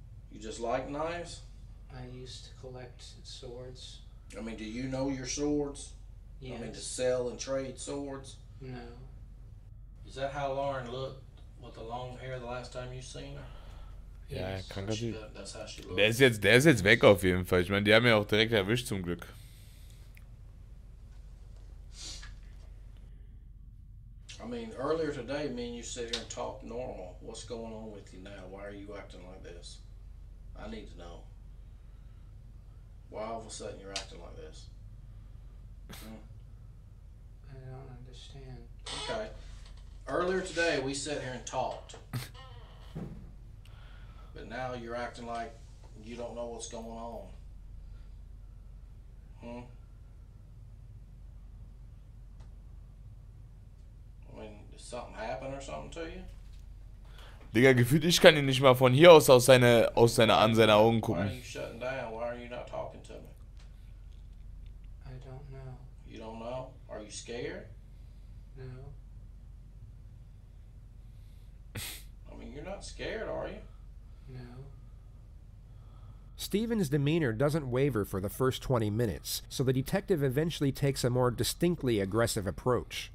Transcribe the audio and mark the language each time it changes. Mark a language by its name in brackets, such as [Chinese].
[English] you just like knives? I used to collect swords. I mean, do you know your swords? Yes. I mean, to sell and trade swords? No. Is that how Lauren looked with the long hair the last time you seen her? [German] Ja, kranker Typ. [English] That's how she looked. [German] Der ist jetzt weg auf jeden Fall. Ich meine, die haben ja auch direkt erwischt zum Glück. [English] I mean, earlier today, me and you sit here and talk normal. What's going on with you now? Why are you acting like this? I need to know. Why all of a sudden you're acting like this? I don't understand. Okay. Earlier today, we sat here and talked. But now you're acting like you don't know what's going on. I mean, did something happen or something to you? [German] Digga, gefühlt, ich kann ihn nicht mal von hier aus seine Augen [English] Why [German] gucken. [English] are you shutting down? Why are you not talking to me? I don't know. You don't know? Are you scared? No. I mean, you're not scared, are you? No. Stephen's demeanor doesn't waver for the first 20 minutes, so the detective eventually takes a more distinctly aggressive approach.